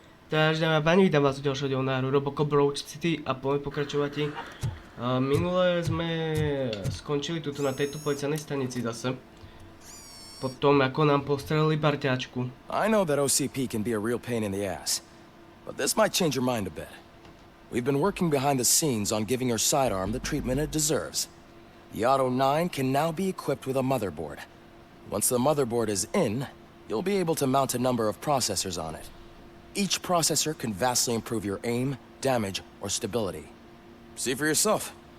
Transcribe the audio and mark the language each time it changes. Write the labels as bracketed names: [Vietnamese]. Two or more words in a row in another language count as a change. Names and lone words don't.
[Slovak] Takže dámy a páni, vítam vás u ďalšieho dielu na hru Robocop City a poďme pokračovať. Minule sme skončili tuto na tejto policajnej stanici zase. Potom ako nám postrelili parťáčku. [English] I know that OCP can be a real pain in the ass, but this might change your mind a bit. We've been working behind the scenes on giving her sidearm the treatment it deserves. The Auto 9 can now be equipped with a motherboard. Once the motherboard is in, you'll be able to mount a number of processors on it. Each processor can vastly improve your aim, damage, or stability. See for yourself.